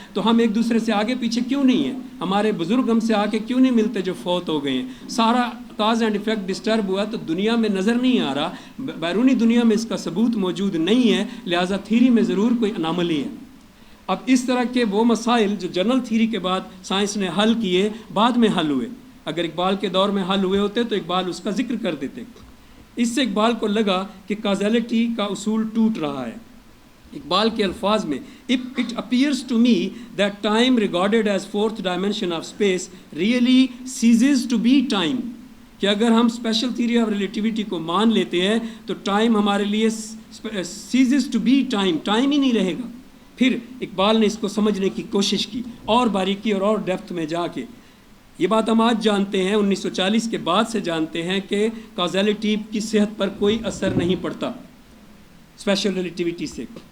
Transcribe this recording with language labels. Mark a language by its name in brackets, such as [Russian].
[Urdu] تو ہم ایک دوسرے سے آگے پیچھے کیوں نہیں ہیں؟ ہمارے بزرگ ہم سے آ کے کیوں نہیں ملتے جو فوت ہو گئے ہیں؟ سارا کاز اینڈ ایفیکٹ ڈسٹرب ہوا تو دنیا میں نظر نہیں آ رہا, بیرونی دنیا میں اس کا ثبوت موجود نہیں ہے, لہٰذا تھیری میں ضرور کوئی اناملی ہے. اب اس طرح کے وہ مسائل جو جنرل تھیری کے بعد سائنس نے حل کیے, بعد میں حل ہوئے. اگر اقبال کے دور میں حل ہوئے ہوتے تو اقبال اس کا ذکر کر دیتے. اس سے اقبال کو لگا کہ کازیلٹی کا اصول ٹوٹ رہا ہے. اقبال کے الفاظ میں, [English] it appears to me that time regarded as fourth dimension of space really ceases to be time. [Urdu] کہ اگر ہم اسپیشل تھیوری آف ریلیٹیویٹی کو مان لیتے ہیں تو ٹائم ہمارے لیے [English] ceases to be time, [Urdu] time ہی نہیں رہے گا. پھر اقبال نے اس کو سمجھنے کی کوشش کی اور باریکی اور ڈیپتھ میں جا کے. یہ بات ہم آج جانتے ہیں, 1940 کے بعد سے جانتے ہیں کہ کازیلٹی کی صحت پر کوئی اثر نہیں پڑتا اسپیشل ریلیٹیویٹی سے.